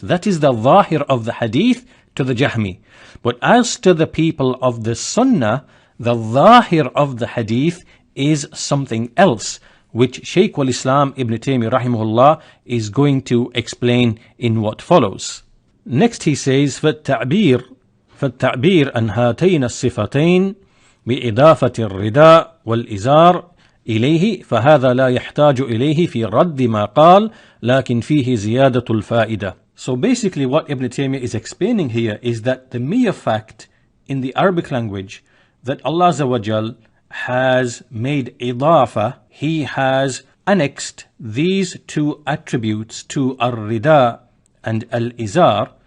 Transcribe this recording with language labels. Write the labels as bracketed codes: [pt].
[en] That is the zahir of the hadith to the Jahmi. But as to the people of the Sunnah, the zahir of the hadith is something else, which Shaykh al-Islam Ibn Taymiyyah rahimahullah is going to explain in what follows. Next he says, [ar] فَالتَّعْبِيرُ عَنْ هَاتَيْنِ الصِّفَتَيْنِ بِإِضَافَةِ الرِّدَاءِ وَالْإِزَارِ إليه فهذا لا يحتاج إليه في رد ما قال لكن فيه زيادة الفائدة. [en] So basically what Ibn Taymiyyah is explaining here is that the mere fact in the Arabic language that Allah Azza wa Jal has made idafa, He has annexed these two attributes to ar-rida and al-izar.